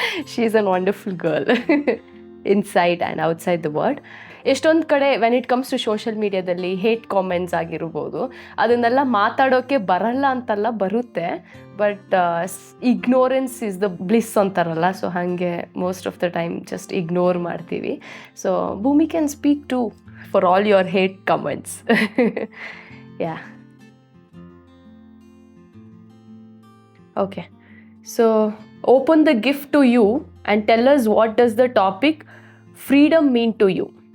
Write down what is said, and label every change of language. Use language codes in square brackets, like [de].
[en] She is a wonderful girl inside and outside the world. [kn] ಎಷ್ಟೊಂದು ಕಡೆ [en] when it comes to [kn] social ಮೀಡಿಯಾದಲ್ಲಿ hate comments ಆಗಿರ್ಬೋದು, ಅದನ್ನೆಲ್ಲ ಮಾತಾಡೋಕ್ಕೆ ಬರಲ್ಲ ಅಂತಲ್ಲ, ಬರುತ್ತೆ. [en] but ignorance is the bliss [kn] ಅಂತಾರಲ್ಲ, [en] so [kn] ಹಾಗೆ [en] most of the time just ignore [kn] ಮಾಡ್ತೀವಿ. [en] So Bhoomi can speak to for all your hate comments. Yeah. Okay, so open the gift to you and tell us what does the topic freedom mean to you.